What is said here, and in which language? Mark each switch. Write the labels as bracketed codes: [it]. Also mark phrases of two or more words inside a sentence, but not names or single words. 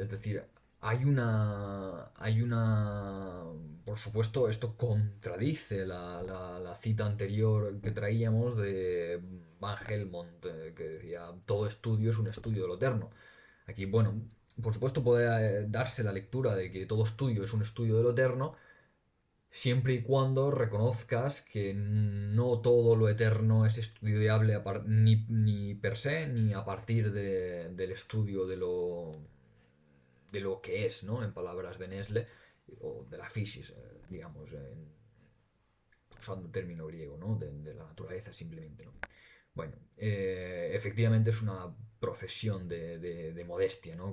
[es] Es decir, por supuesto, esto contradice la cita anterior que traíamos de Van Helmont, que decía, todo estudio es un estudio de lo eterno. Aquí, bueno, por supuesto puede darse la lectura de que todo estudio es un estudio de lo eterno, siempre y cuando reconozcas que no todo lo eterno es estudiable ni [la] per se, [es] ni a partir del estudio de lo que es, ¿no? En palabras de Nestle, o de la physis, digamos, usando término griego, ¿no? De la naturaleza simplemente, ¿no? Bueno, efectivamente es una profesión de modestia, ¿no?